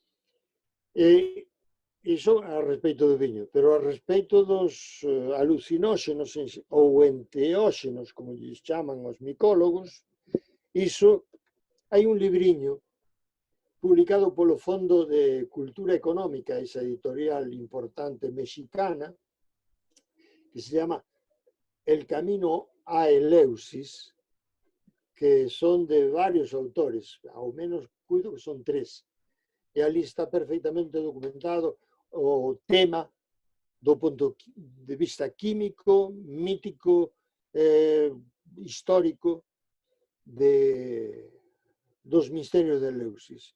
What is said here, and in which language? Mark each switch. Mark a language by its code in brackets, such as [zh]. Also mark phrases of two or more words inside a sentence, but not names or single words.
[gl] Iso a respecto do viño, pero a respecto dos alucinóxenos ou enteóxenos, como lles chaman os micólogos, iso hai un libriño publicado polo Fondo de Cultura Económica, esa editorial importante mexicana, [es] que se llama El Camino a Eleusis, [gl] que son de varios autores, ao menos cuido que son 3. E ali está perfectamente documentado o tema do punto de vista químico, mítico, histórico dos misterios de Eleusis.